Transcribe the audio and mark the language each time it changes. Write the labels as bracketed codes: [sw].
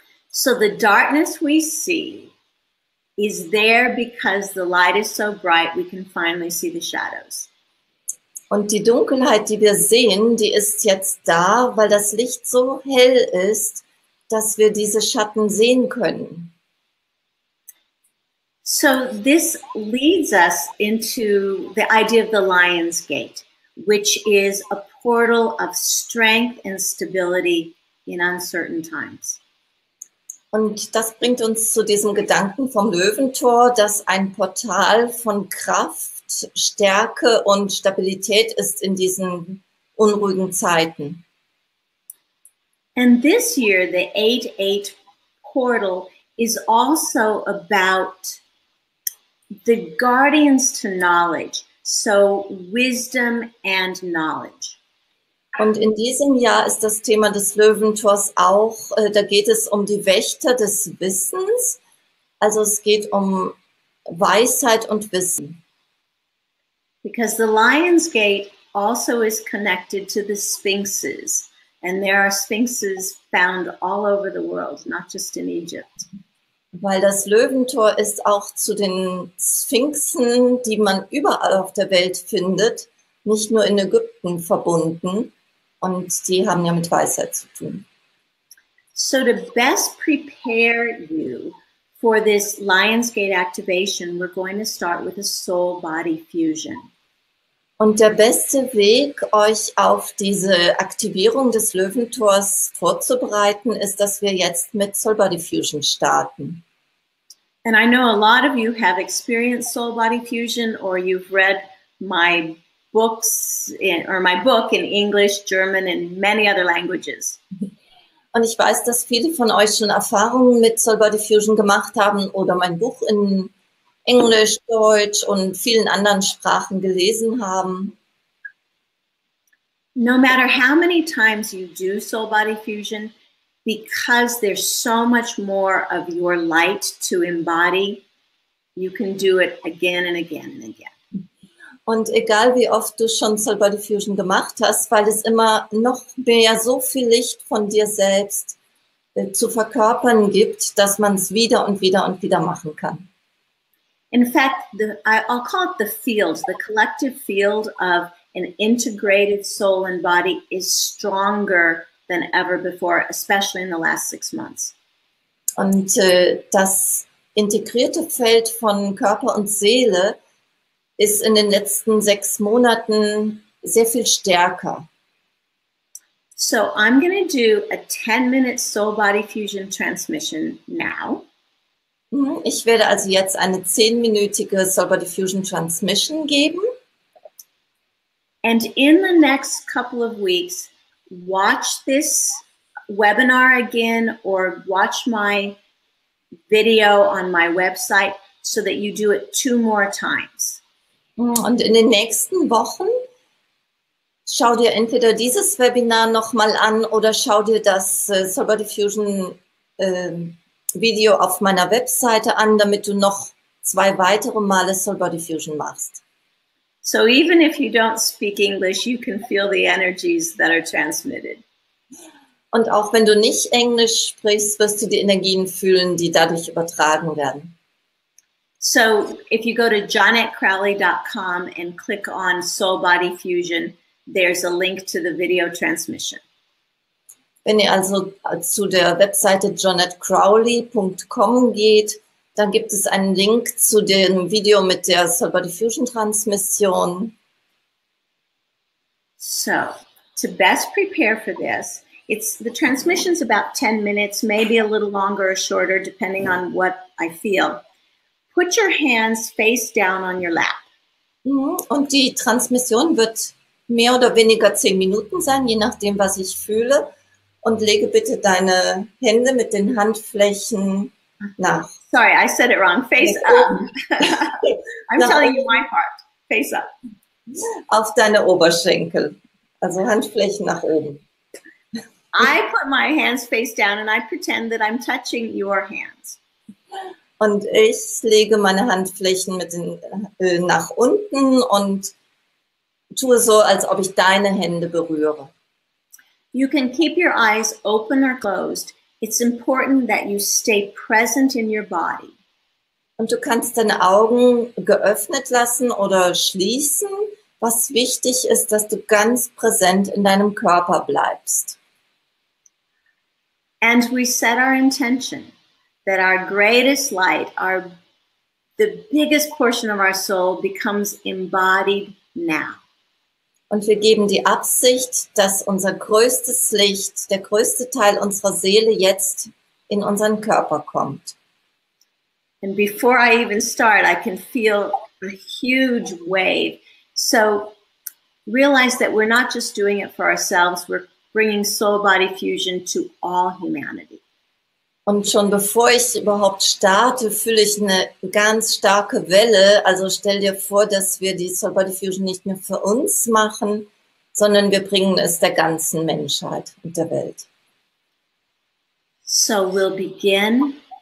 [en] So the darkness we see is there because the light is so bright we can finally see the shadows. [de] Und die Dunkelheit, die wir sehen, die ist jetzt da, weil das Licht so hell ist, dass wir diese Schatten sehen können. [en] So this leads us into the idea of the Lion's Gate, which is a portal of strength and stability in uncertain times. [de] Und das bringt uns zu diesem Gedanken vom Löwentor, das ein Portal von Kraft, Stärke und Stabilität ist in diesen unruhigen Zeiten. [en] And this year, the 8-8 portal is also about the guardians to knowledge, so wisdom and knowledge. [de] Und in diesem Jahr ist das Thema des Löwentors auch, da geht es um die Wächter des Wissens, also es geht um Weisheit und Wissen. [en] Because the Lion's Gate also is connected to the sphinxes, and there are sphinxes found all over the world, not just in Egypt. [de] Weil das Löwentor ist auch zu den Sphinxen, die man überall auf der Welt findet, nicht nur in Ägypten verbunden. Und die haben ja mit Weisheit zu tun. [en] So to best prepare you for this Lionsgate activation, we're going to start with a soul-body fusion. [de] Und der beste Weg, euch auf diese Aktivierung des Löwentors vorzubereiten, ist, dass wir jetzt mit Soul Body Fusion starten. [en] And I know a lot of you have experienced soul-body fusion, or you've read my books or my book in English, German, and many other languages. [de] Und ich weiß, dass viele von euch schon Erfahrungen mit Soul Body Fusion gemacht haben oder mein Buch in Englisch, Deutsch und vielen anderen Sprachen gelesen haben. [en] No matter how many times you do soul body fusion, because there's so much more of your light to embody, you can do it again and again and again. [de] Und egal wie oft du schon Soul Body Fusion gemacht hast, weil es immer noch mehr so viel Licht von dir selbst zu verkörpern gibt, dass man es wieder und wieder und wieder machen kann. [en] In fact, I'll call it the field, the collective field of an integrated soul and body is stronger than ever before, especially in the last 6 months. [de] Und das integrierte Feld von Körper und Seele ist in den letzten 6 Monaten sehr viel stärker. [en] So I'm going to do a 10-minute soul body fusion transmission now. [de] Ich werde also jetzt eine 10-minütige Soul Body Fusion Transmission geben. [en] And in the next couple of weeks, watch this webinar again or watch my video on my website so that you do it 2 more times. [de] Und in den nächsten Wochen schau dir entweder dieses Webinar nochmal an oder schau dir das Soul Body Fusion Video auf meiner Webseite an, damit du noch 2 weitere Male Soul Body Fusion machst. [en] So even if you don't speak English, you can feel the energies that are transmitted. [de] Und auch wenn du nicht Englisch sprichst, wirst du die Energien fühlen, die dadurch übertragen werden. [en] So if you go to JonetteCrowley.com and click on Soul Body Fusion, there's a link to the video transmission. [de] Wenn ihr also zu der Webseite JonetteCrowley.com geht, dann gibt es einen Link zu dem Video mit der Soul Body Fusion Transmission. [en] So, to best prepare for this, the transmission's about 10 minutes, maybe a little longer or shorter, depending on what I feel. Put your hands face down on your lap. [de] Und die Transmission wird mehr oder weniger 10 Minuten sein, je nachdem, was ich fühle. Und lege bitte deine Hände mit den Handflächen nach. [en] Sorry, I said it wrong. Face up. I'm telling you my part. Face up. [de] Auf deine Oberschenkel. Also Handflächen nach oben. [en] I put my hands face down and I pretend that I'm touching your hands. [de] Und ich lege meine Handflächen nach unten und tue so, als ob ich deine Hände berühre. [en] You can keep your eyes open or closed. It's important that you stay present in your body. [de] Und du kannst deine Augen geöffnet lassen oder schließen. Was wichtig ist, dass du ganz präsent in deinem Körper bleibst. [en] And we set our intention that our greatest light, the biggest portion of our soul becomes embodied now. [de] Und wir geben die Absicht, dass unser größtes Licht, der größte Teil unserer Seele jetzt in unseren Körper kommt. [en] And before I even start, I can feel a huge wave. So realize that we're not just doing it for ourselves, we're bringing soul body fusion to all humanity. [de] Und schon bevor ich überhaupt starte, fühle ich eine ganz starke Welle. Also stell dir vor, dass wir die Soul Body Fusion nicht nur für uns machen, sondern wir bringen es der ganzen Menschheit und der Welt. [en] So we'll begin.